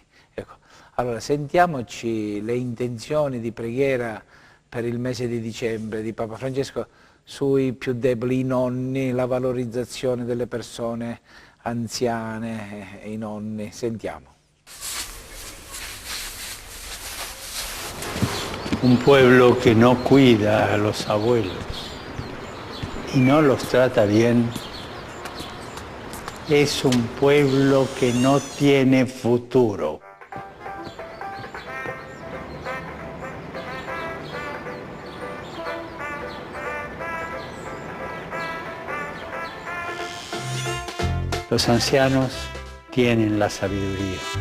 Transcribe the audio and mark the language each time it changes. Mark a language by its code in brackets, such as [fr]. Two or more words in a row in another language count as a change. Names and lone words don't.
[it] Ecco, allora sentiamoci le intenzioni di preghiera per il mese di dicembre di Papa Francesco sui più deboli, i nonni, la valorizzazione delle persone anziane, i nonni. Sentiamo. [es] Un pueblo que no cuida a los abuelos y no los trata bien es un pueblo que no tiene futuro. Los ancianos tienen la sabiduría.